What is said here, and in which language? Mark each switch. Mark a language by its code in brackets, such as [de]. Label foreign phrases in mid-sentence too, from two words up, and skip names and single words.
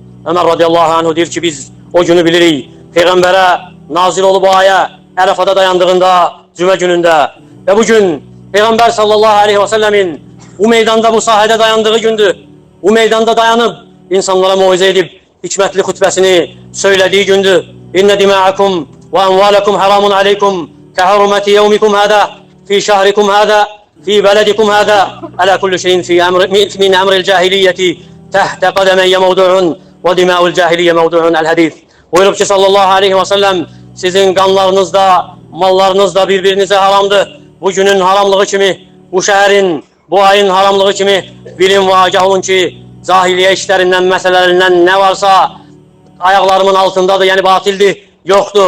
[az] Ömer [ar] رضي الله عنه [az] deyir ki biz o günü bilirik. Peyğəmbərə nazil olub o aya Ərəfada dayandığında, cümə günündə ve bugün Peyğəmbər [ar] صلى الله عليه وسلم [az] bu meydanda, bu sahədə dayandığı gündür. [tr] Bu meydanda dayanıp insanlara mucize edip hikmetli hutbesini söylediği gündür. [ar] إن دماءكم وأموالكم حرام عليكم كحرمة يومكم هذا في شهركم هذا في بلدكم هذا ألا كل شيء من أمر الجاهلية تحت قدمي موضوع ودماء الجاهلية موضوع الحديث. [tr] Buyurup ki [ar] صلى الله عليه وسلم [tr] sizin kanlarınız da mallarınız da birbirinize haramdır. Bugünün haramlığı kimi, bu şehrin, bu ayın haramlığı kimi bilin ve agah olun ki cahiliye işlerinden, meselelerinden ne varsa ayaklarımın altındadır, yani batildi, yoktu.